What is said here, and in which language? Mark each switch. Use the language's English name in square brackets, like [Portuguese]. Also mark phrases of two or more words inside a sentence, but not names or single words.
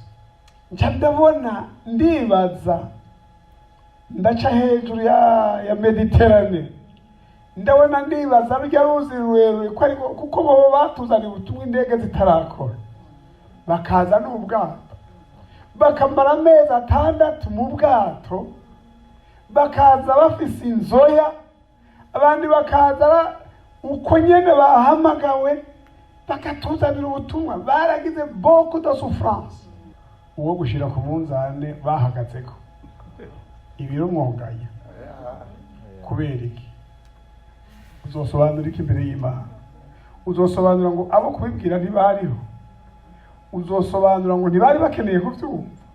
[Rundi] Nca ndabona, ndibaza, ndaca hejuru ya Mediterane, ndabona ndibaza rujya ruzi rurerure ko ariko kuko bo batuzaniye ubutumwa indege zitarakora, bakaza n'ubwato, bakamara amezi 6 mu bwato, bakaza bafise inzoya, abandi bakaza uko nyene bahamagawe, bakatuzanira ubutumwa. [French] Baragize beaucoup de souffrance. [Rundi] Uwo gushira ku munzane bahagatseko ibiro mwongaye. Kubera iki? Uzosobanura iki imbere y'Imana? Uzosobanura ngo abo kubibwira ntibariho? Uzosobanura ngo ntibari bakeneye kuvyumva?